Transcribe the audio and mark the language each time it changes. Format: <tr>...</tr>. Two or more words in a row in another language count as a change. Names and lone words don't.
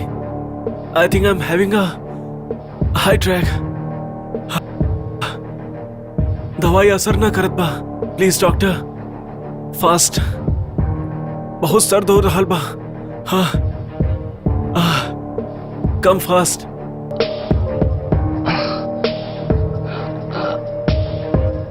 <en>I think I am having a high track.</en> <bho>दवाई असर ना करत बा।</bho> <en>Please doctor, fast.</en> <bho>बहुत सर्द हो रहा बा।</bho> <en>हाँ, come fast.</en>